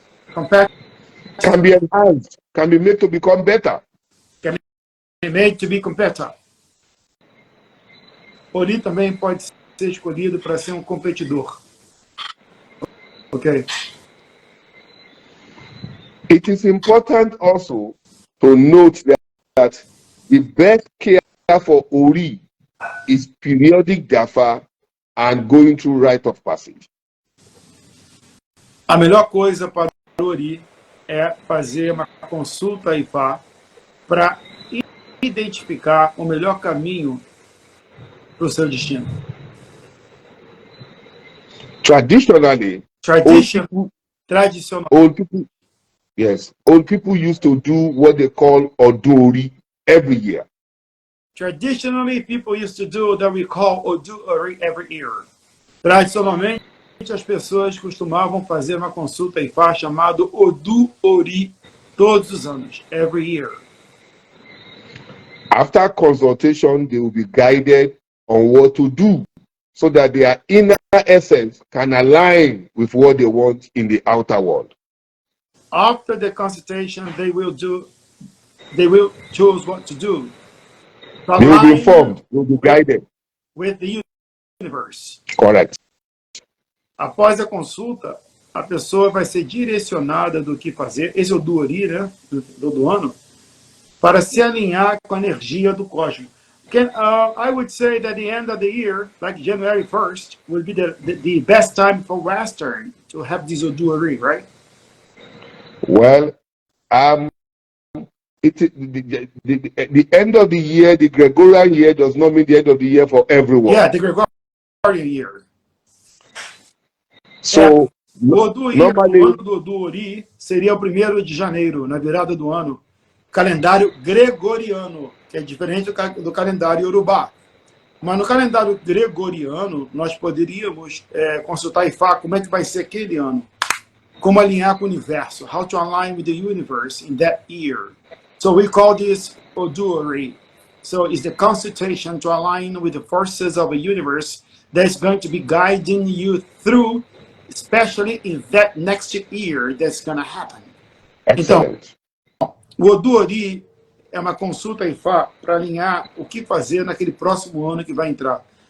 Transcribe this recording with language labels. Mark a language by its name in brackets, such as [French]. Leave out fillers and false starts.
[English] Can be enhanced, can be made to become better. Can be made to be competitor. [Portuguese] Ori também pode ser escolhido para ser um competidor. [English] Okay. It is important also to note that the best care for Ori is periodic Dafa and going through rite of passage. [Portuguese] A melhor coisa para o Ori é fazer uma consulta IFA para identificar o melhor caminho para o seu destino. [English] Traditionally, old people used to do what they call Odori every year. Traditionally, people used to do what we call Odori every year. [Portuguese] Tradicionalmente, as pessoas costumavam fazer uma consulta IFA chamado Odu Ori todos os anos, [English] every year. After consultation, they will be guided on what to do so that their inner essence can align with what they want in the outer world. After the consultation, they will choose what to do. They will be Align informed, they will be guided. with the universe. Correct. [Portuguese] Após a consulta, a pessoa vai ser direcionada do que fazer. Esse é o Duori, né? Do ano, para se alinhar com a energia do cosmos. [English] I would say that the end of the year, like January 1st, will be the best time for Western to have this Duori, right? Well, the end of the year, the Gregorian year, does not mean the end of the year for everyone. Yeah, the Gregorian year. So, [Portuguese] o ano do Duori seria o 1º de janeiro, na virada do ano. Calendário gregoriano, que é diferente do calendário Yorubá. Mas no calendário gregoriano, nós poderíamos consultar Ifá como é que vai ser aquele ano. Como alinhar com o universo. [English] How to align with the universe in that year. So we call this Oduori. So it's the consultation to align with the forces of the universe that's going to be guiding you through, especially in that next year that's going to happen. Excellent. [Portuguese] Então, o Oduori é uma consulta Ifá para alinhar o que fazer naquele próximo ano que vai entrar.